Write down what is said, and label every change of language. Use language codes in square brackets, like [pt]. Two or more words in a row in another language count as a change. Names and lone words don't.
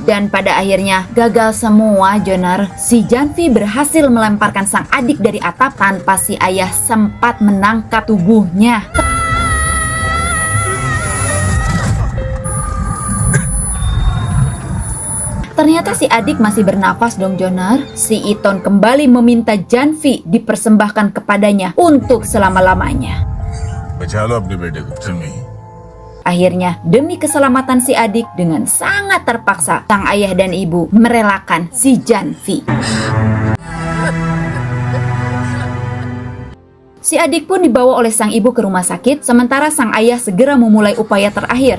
[id] Dan pada akhirnya gagal semua, Jonar. Si Janvi berhasil melemparkan sang adik dari atap tanpa si ayah sempat menangkap tubuhnya. Ternyata si adik masih bernafas dong, Jonar. Si Iton kembali meminta Janvi dipersembahkan kepadanya untuk selama-lamanya. [hi] बचा लो अपने बेटे को जन्मी. [id] Akhirnya, demi keselamatan si adik, dengan sangat terpaksa, sang ayah dan ibu merelakan si Janvi. Si adik pun dibawa oleh sang ibu ke rumah sakit, sementara sang ayah segera memulai upaya terakhir.